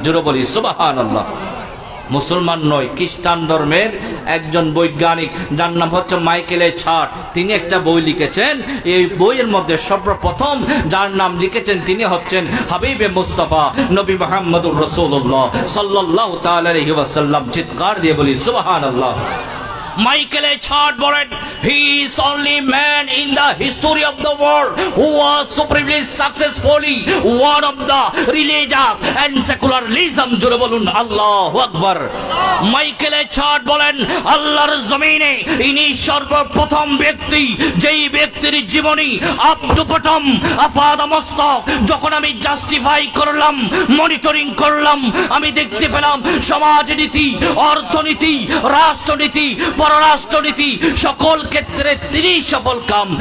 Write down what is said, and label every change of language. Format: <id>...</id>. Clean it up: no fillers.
<bn>জোরে বলি সুবহানাল্লাহ। মুসলমান নয়, খ্রিস্টান ধর্মের একজন বৈজ্ঞানিক যার নাম হচ্ছে মাইকেল এ ছাট, তিনি একটা বই লিখেছেন। এই বইয়ের মধ্যে সর্বপ্রথম যার নাম লিখেছেন তিনি হচ্ছেন হাবিবে মুস্তাফা নবী মুহাম্মদুর রাসূলুল্লাহ সাল্লাল্লাহু তাআলা আলাইহি ওয়াসাল্লাম। চিৎকার দিয়ে বলি সুবহানাল্লাহ।</bn> <en>Michael এ ছাট বলেন, he is only man in the history of the world who was supremely successfully one of the religious and secularism.</en> <bn>জোরে বলুন আল্লাহু আকবার। মাইকেল এ ছাট বলেন, আল্লাহর জমিনে ইনি সর্বপ্রথম ব্যক্তি যেই ব্যক্তির জীবনী আপ টু বটম আপাদমস্তক যখন আমি জাস্টিফাই করলাম, মনিটরিং করলাম, আমি দেখতে পেলাম সমাজনীতি, অর্থনীতি, রাষ্ট্রনীতি, পররাষ্ট্রনীতি সকল ক্ষেত্রে তিনি সফল কাম।</bn>